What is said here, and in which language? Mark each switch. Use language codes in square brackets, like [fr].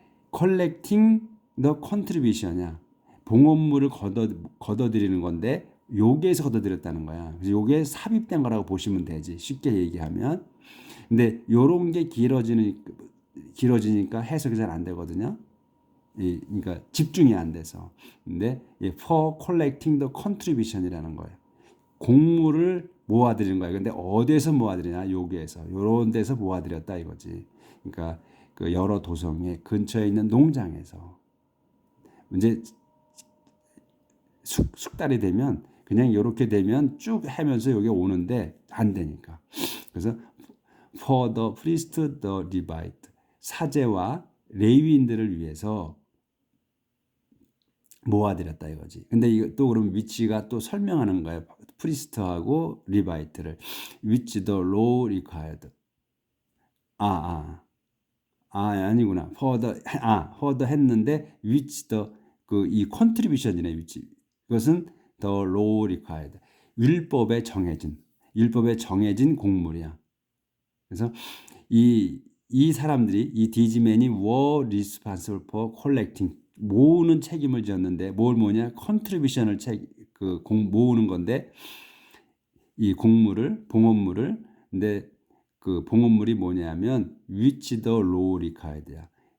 [ko] 컬렉팅 더 컨트리뷰션이야. 봉헌물을 걷어들이는 건데 여기에서 걷어들였다는 거야. 그래서 요게 삽입된 거라고 보시면 되지. 쉽게 얘기하면. 근데 요런 게 길어지니까 해석이 잘 안 되거든요. 그러니까 집중이 안 돼서. 근데 [en] for collecting the contribution [ko] 이라는 거예요. 곡물을 모아들이는 거예요. 근데 어디에서 모아들이냐? 여기에서. 요런 데서 모아들였다 이거지. 그러니까 그 여러 도성의 근처에 있는 농장에서 이제 숙달이 되면 그냥 이렇게 되면 쭉 하면서 여기 오는데 안 되니까. 그래서 [en] for the priest, the Levite [ko] 사제와 레위인들을 위해서 모아드렸다 이거지. 근데 이거 또 그럼 위치가 또 설명하는 거예요. [en] 프리스트하고 리바이트를 which the law required. [ko] 아니구나. for the 했는데 which the 그 이 컨트리뷰션이네 위치. [en] 그것은 the law required. [ko] 율법에 정해진 곡물이야. 그래서 이 사람들이 이 디지맨이 [en] were responsible for collecting [ko] 모으는 책임을 졌는데 뭘 모으냐? 컨트리뷰션을 모으는 건데 이 봉헌물을 근데 그 봉헌물이 뭐냐면 [en] which the law required [ko] 야.